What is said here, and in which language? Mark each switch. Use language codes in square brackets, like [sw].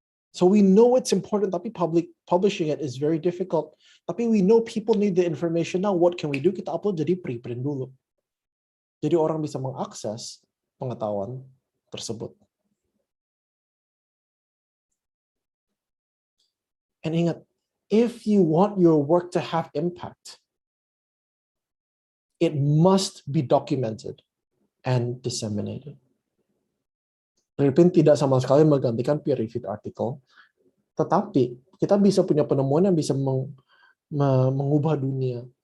[en] So we know it's important, [id] tapi [en] publishing it is very difficult. [id] Tapi [en] we know people need the information now. What can we do? [id] Kita upload jadi preprint dulu. Jadi orang bisa mengakses pengetahuan tersebut. [en] And ingat, if you want your work to have impact, it must be documented and disseminated. [id] Preprint tidak sama sekali menggantikan peer-reviewed article, tetapi kita bisa punya penemuan yang bisa mengubah dunia.